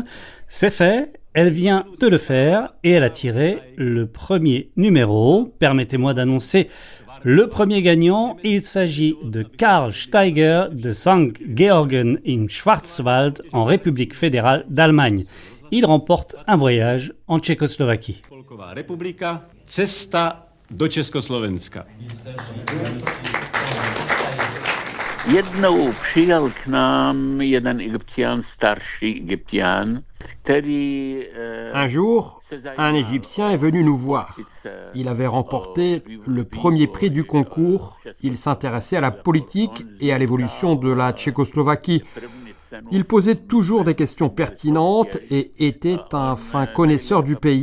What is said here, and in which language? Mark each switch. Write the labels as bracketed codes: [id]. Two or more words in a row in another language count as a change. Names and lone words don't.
[fr] C'est fait, elle vient de le faire et elle a tiré le premier numéro. Permettez-moi d'annoncer le premier gagnant. Il s'agit de Karl Steiger de St. Georgen im Schwarzwald en République fédérale d'Allemagne. Il remporte un voyage en Tchécoslovaquie. [cs] Republika, cesta do Československa. Jednou přijel k nám jeden Egyptian, starší Egyptian, který... [fr] Un jour, un Égyptien est venu nous voir. Il avait remporté le premier prix du concours. Il s'intéressait à la politique et à l'évolution de la Tchécoslovaquie. Il posait toujours des questions pertinentes et était un fin connaisseur du pays.